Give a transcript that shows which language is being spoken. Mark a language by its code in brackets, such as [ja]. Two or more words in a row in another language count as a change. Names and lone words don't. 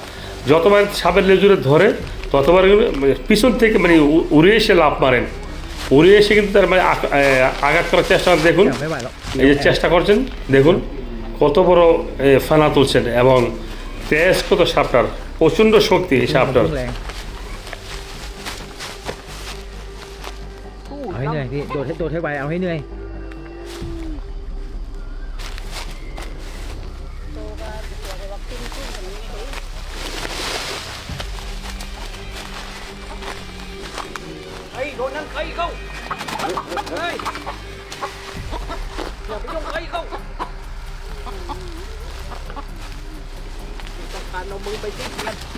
[bn] যতবার সাপের লেজুরে ধরে ততবার পিছন থেকে মানে উড়ে এসে লাফ মারেন, উড়ে এসে কিন্তু তার মানে আঘাত করার চেষ্টা করেন। দেখুন এই যে চেষ্টা করছেন, দেখুন কত বড় ফানা তুলছেন এবং তেজ কত সাপটার, প্রচণ্ড শক্তি এই সাপটার। [th] เอาให้เหนื่อยพี่โดดให้ไวเอาให้เหนื่อย โดนนั่นใครเข้าเฮ้ยอย่าไปยุ่งใครเข้าต้องการเอามือไปจิ้มกัน